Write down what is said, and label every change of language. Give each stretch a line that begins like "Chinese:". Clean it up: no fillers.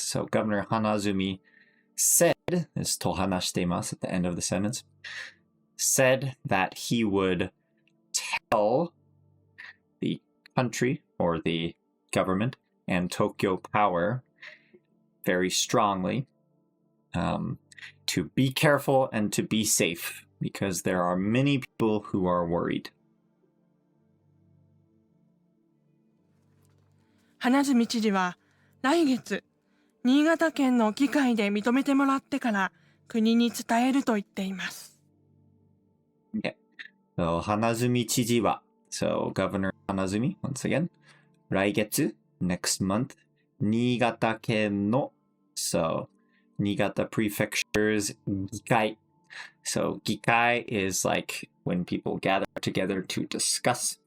English: So Governor Hanazumi said, is to hanashitemasu at the end of the sentence, said that he would tell the country or the government and Tokyo Power very strongly to be careful and to be safe because there are many people who are worried.
Japanese: 花角知事は来月、新潟県の議会で認めてもらってから国に伝えると言っています。
English: Okay. So
Japanese: 花角知事は
English: so Governor Hanazumi, once again, 来月 next month,
Japanese: 新潟県の
English: so 新潟 prefecture's 議会 so 議会 is like when people gather together to discuss.